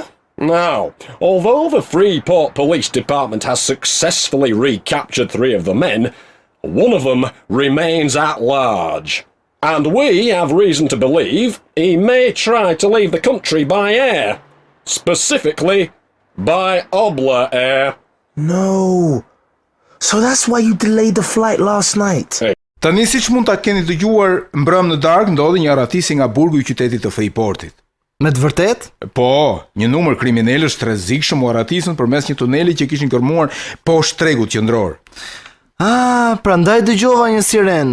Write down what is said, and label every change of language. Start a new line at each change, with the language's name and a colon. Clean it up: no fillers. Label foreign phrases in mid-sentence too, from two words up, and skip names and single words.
English: Now, although the Freeport Police Department has successfully recaptured 3 of the men, one of them remains at large. And we have reason to believe he may try to leave the country by air. Specifically, by Obla Air. No. So that's why you delayed the flight last night.
Albanian: Tani siç mund ta keni dëgjuar, mbrëm në darkë ndodhi një arratisje nga burgu I qytetit të Freeportit. Me të vërtet? Po, një numër kriminalësh të rrezikshëm u arratisën përmes një tuneli që kishin kërmuar poshtë tregut qendror. Prandaj dëgjova një siren.